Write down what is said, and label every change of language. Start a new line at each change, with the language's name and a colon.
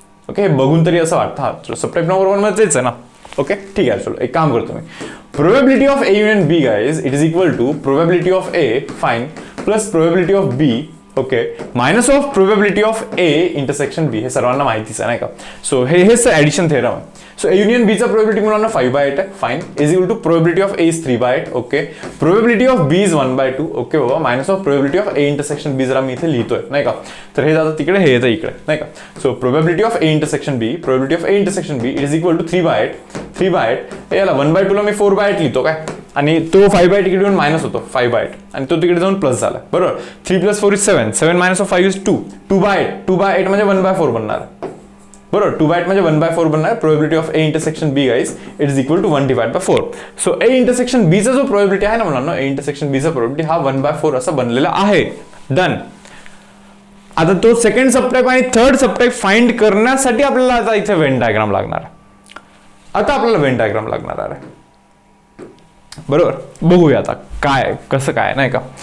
Marathi: Okay, हे बघून तरी असं वाटतं. हा सबटाईप नंबर 1 मध्ये तेच आहे ना. ओके, ठीक आहे, चलो. एक काम करतो मी,
English: probability of A union B guys it is equal to probability of A fine plus probability of B,
Marathi: okay,
English: Minus of probability of A intersection B.
Marathi: हे सर्वांना माहितीच आहे नाही का. सो हेच ॲडिशन थेरम आहे. सो ए युनियन बीचा probability मुलांना 5/8 आहे, fine,
English: Is equal to probability of A is 3/8.
Marathi: Okay,
English: Probability of B is 1/2.
Marathi: Okay बाबा,
English: minus of probability of A intersection B
Marathi: जरा मी इथे लिहितोय नाही का. तर हे जातं तिकडे, हे येतं इकडे नाही का.
English: So probability of A intersection B, probability of A intersection B it is equal to 3/8.
Marathi: याला 1/2 ला मी 4/8 लिहितो काय, आणि तो 5/8 इकडे येऊन मायनस होतो 5/8, आणि तो तिकडे जाऊन प्लस झाला. बरोबर, 3 + 4 इज 7, 7 - 5 इज 2, 2/8 म्हणजे 1/4 बनणार. बरोबर, 2/8 म्हणजे 1/4 बनणार.
English: Probability of A intersection B guys it is equal to 1/4.
Marathi: So A intersection बीचा जो प्रोबेबिलिटी आहे ना मुलांना, ए इंटरसेक्शन बीचा प्रोबेबिलिटी हा 1/4 असा बनलेला आहे. डन. आता तो सेकंड सबटाइप आणि थर्ड सबटाइप फाइंड करण्यासाठी आपल्याला आता इथे वेन डायग्राम लागणार. आता आपल्याला वेन डायग्राम लागणार आहे. बरोबर, बघूया आता काय कसं काय नाही का.